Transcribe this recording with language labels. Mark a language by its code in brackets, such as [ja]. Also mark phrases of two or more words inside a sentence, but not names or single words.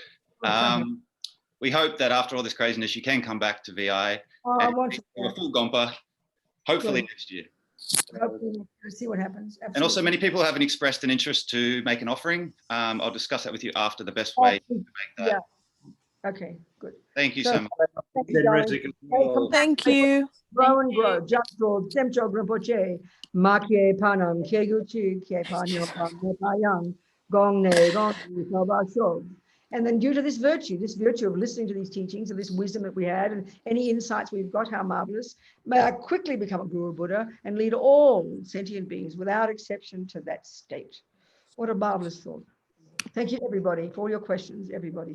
[en] We hope that after all this craziness, you can come back to VI and for a full Gompa, hopefully next year. Hopefully, we'll see what happens. Absolutely. And also many people haven't expressed an interest to make an offering. I'll discuss that with you after, the best way to make that. Yeah. Okay, good. Thank you so much. Thank you, darling. Thank you. Grow and grow. Just grow. Semcho Grimpoche. Makye Panam. Keguchi. Kepanyo Payang. Gongne. Gongne. Sobashog. And then due to this virtue of listening to these teachings and this wisdom that we had and any insights we've got, how marvelous, may I quickly become a Guru Buddha and lead all sentient beings without exception to that state. What a marvelous thought. Thank you, everybody, for all your questions, everybody.